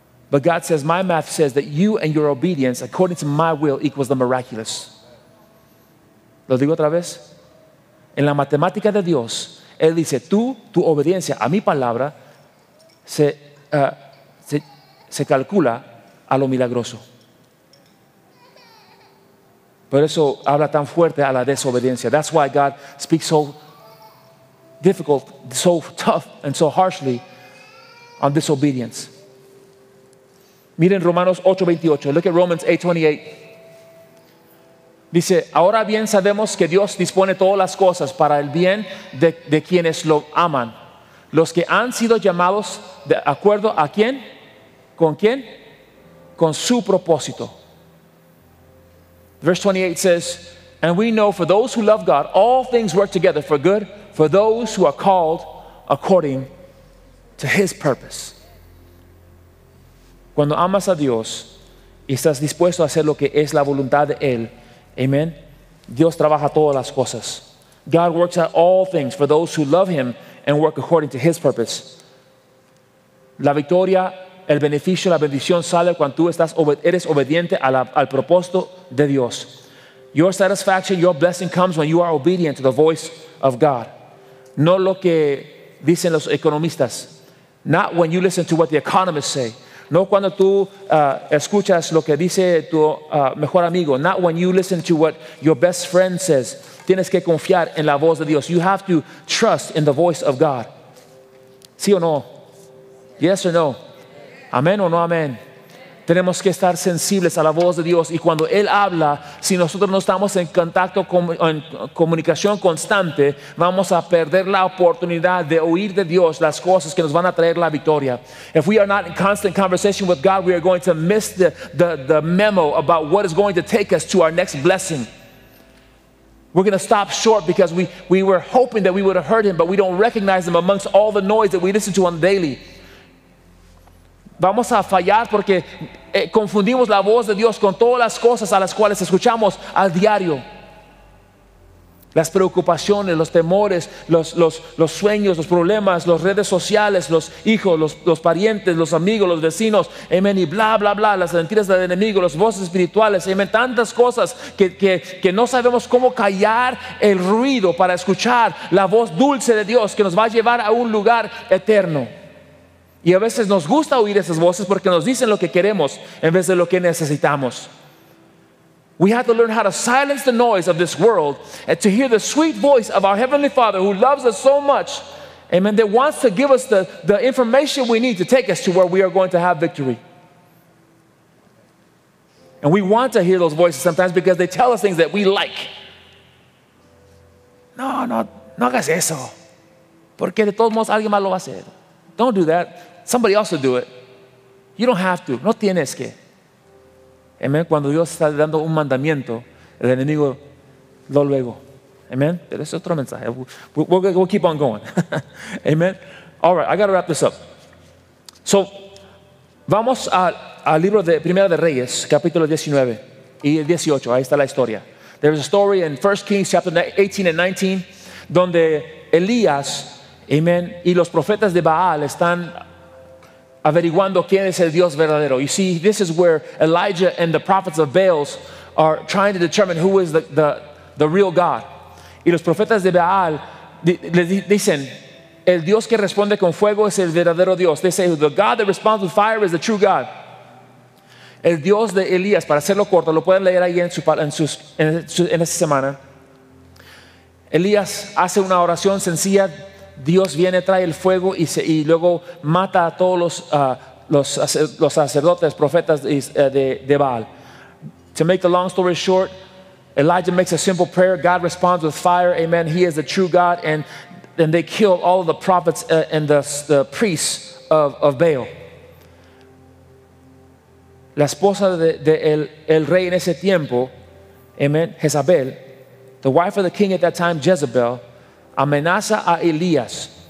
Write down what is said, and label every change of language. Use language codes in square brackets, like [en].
[en] But God says, my math says that you and your obedience according to my will equals the miraculous. [es] ¿Lo digo otra vez? En la matemática de Dios, Él dice, tu obediencia a mi palabra se calcula a lo milagroso. Por eso habla tan fuerte a la desobediencia. [en] That's why God speaks so difficult, so tough, and so harshly on disobedience. [es] Miren Romanos 8:28. [en] Look at Romans 8:28. [es] Dice, ahora bien sabemos que Dios dispone todas las cosas para el bien de quienes lo aman. Los que han sido llamados de acuerdo a quién, ¿con quién? Con su propósito. [en] Verse 28 says, and we know for those who love God, all things work together for good, for those who are called according to His purpose. [es] Cuando amas a Dios y estás dispuesto a hacer lo que es la voluntad de Él, amen, Dios trabaja todas las cosas. [en] God works out all things for those who love Him and work according to His purpose. [es] La victoria, el beneficio, la bendición sale cuando tú eres obediente al propósito de Dios. [en] Your satisfaction, your blessing comes when you are obedient to the voice of God. [es] No lo que dicen los economistas. [en] Not when you listen to what the economists say. [es] No cuando tú escuchas lo que dice tu mejor amigo. [en] Not when you listen to what your best friend says. [es] Tienes que confiar en la voz de Dios. [en] You have to trust in the voice of God. [es] ¿Sí o no? [en] Yes or no? [es] Amén o no amén. tenemos que estar sensibles a la voz de Dios, y cuando Él habla, si nosotros no estamos en contacto, en comunicación constante, vamos a perder la oportunidad de oír de Dios las cosas que nos van a traer la victoria. [en] If we are not in constant conversation with God, we are going to miss the memo about what is going to take us to our next blessing. We're going to stop short because we were hoping that we would have heard Him, but we don't recognize Him amongst all the noise that we listen to on daily. [es] Vamos a fallar porque confundimos la voz de Dios con todas las cosas a las cuales escuchamos al diario. Las preocupaciones, los temores, los sueños, los problemas, las redes sociales, los hijos, los parientes, los amigos, los vecinos, amén, y bla, bla, bla, las mentiras del enemigo, las voces espirituales, amén, tantas cosas que no sabemos cómo callar el ruido para escuchar la voz dulce de Dios que nos va a llevar a un lugar eterno. Y a veces nos gusta oír esas voces porque nos dicen lo que queremos en vez de lo que necesitamos. [en] We have to learn how to silence the noise of this world and to hear the sweet voice of our Heavenly Father who loves us so much, amen, that wants to give us the information we need to take us to where we are going to have victory. And we want to hear those voices sometimes because they tell us things that we like. [es] No hagas eso, porque de todos modos alguien más lo va a hacer. [en] Don't do that. Somebody else will do it. You don't have to. [es] No tienes que. Amén. Cuando Dios está dando un mandamiento, el enemigo luego. Amén. Pero es otro mensaje. [en] We'll keep on going. Amen. All right, I got to wrap this up. [es] So, vamos al libro de Primera de Reyes, capítulo 19 y 18. Ahí está la historia. [en] There's a story in 1 Kings chapter 18 and 19 [es] donde Elías, amén, y los profetas de Baal están averiguando quién es el Dios verdadero. [en] You see, this is where Elijah and the prophets of Baal are trying to determine who is the real God. [es] Y los profetas de Baal les dicen, el Dios que responde con fuego es el verdadero Dios. [en] They say, the God that responds with fire is the true God. [es] El Dios de Elías, para hacerlo corto, lo pueden leer ahí en esta semana. Elías hace una oración sencilla. Dios viene, trae el fuego y luego mata a todos los sacerdotes, profetas de Baal. [en] To make the long story short, Elijah makes a simple prayer. God responds with fire. Amen. He is the true God. And then they kill all of the prophets and the priests of Baal. [es] La esposa de el rey en ese tiempo, amen, Jezabel, [en] the wife of the king at that time, Jezebel, [es] amenaza a Elías.